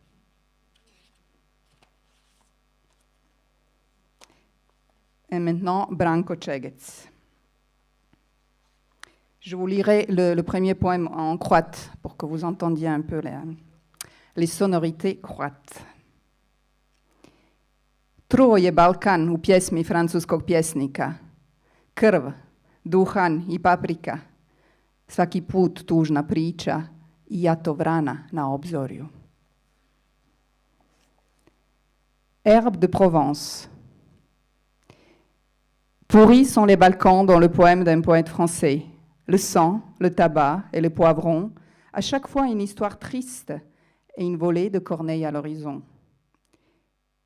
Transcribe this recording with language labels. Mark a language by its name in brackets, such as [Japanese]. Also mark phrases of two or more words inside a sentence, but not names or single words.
[French] Et maintenant, Branko Sežek. Je vous lirai le premier poème en croate pour que vous entendiez un peu les sonorités croates. [Croatian] Truo je Balkan u pjesmi francuskog pjesnika. Krv, duhan I paprika. Svaki put tužna priča I jato vrana na obzorju. [French] Herbe de Provence. Pourris sont les Balkans dans le poème d'un poète français. Le sang, le tabac et le poivron, à chaque fois une histoire triste et une volée de corneilles à l'horizon.